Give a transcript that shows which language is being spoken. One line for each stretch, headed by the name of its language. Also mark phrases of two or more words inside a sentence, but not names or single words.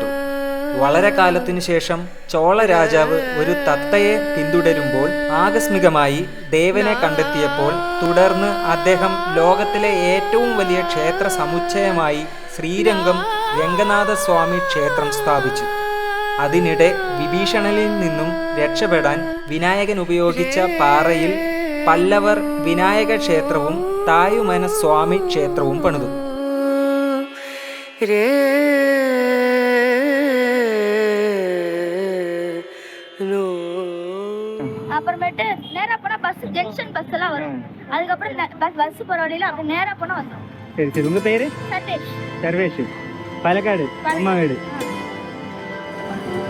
Malayalam: വളരെ കാലത്തിനു ശേഷം ചോള രാജാവ് ഒരു തത്തയെ പിന്തുടരുമ്പോൾ ആകസ്മികമായി ദേവനെ കണ്ടെത്തിയപ്പോൾ തുടർന്ന് അദ്ദേഹം ലോകത്തിലെ ഏറ്റവും വലിയ ക്ഷേത്ര സമുച്ചയമായി ശ്രീരംഗം രംഗനാഥസ്വാമി ക്ഷേത്രം സ്ഥാപിച്ചു. അതിനിടെ വിഭീഷണനിൽ നിന്നും രക്ഷപ്പെടാൻ വിനായകൻ ഉപയോഗിച്ച പാറയിൽ പല്ലവർ വിനായക ക്ഷേത്രവും തായുമന സ്വാമി ക്ഷേത്രവും പണിതു.
Tamil: அப்புறமேட்டு நேரா போனா
English: bus junction
Tamil: பஸ் எல்லாம் வரும். அதுக்கப்புறம் பஸ் போற வழியில அப்படி நேரா போனா வந்துடும். சரி சரி. உங்க பேரு? சர்வேஷ். சர்வேஷ்.
Malayalam: പാലക്കാട് അമ്മ വീട്.